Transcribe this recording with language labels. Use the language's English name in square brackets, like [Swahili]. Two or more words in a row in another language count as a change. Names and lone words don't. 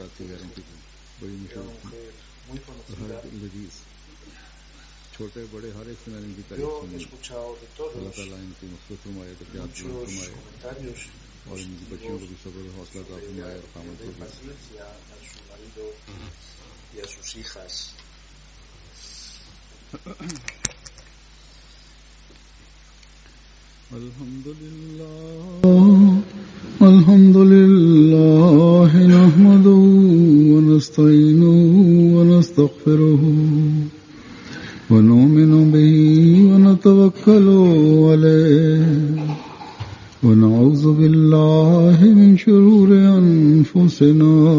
[Spanish] Era una mujer muy conocida. Yo he escuchado de todos muchos comentarios positivos sobre la paciencia a su marido y a sus hijas. [Arabic] الحمد لله نحمده ونستعينه ونستغفره ونؤمن به ونتوكل عليه ونعوذ بالله من شرور أنفسنا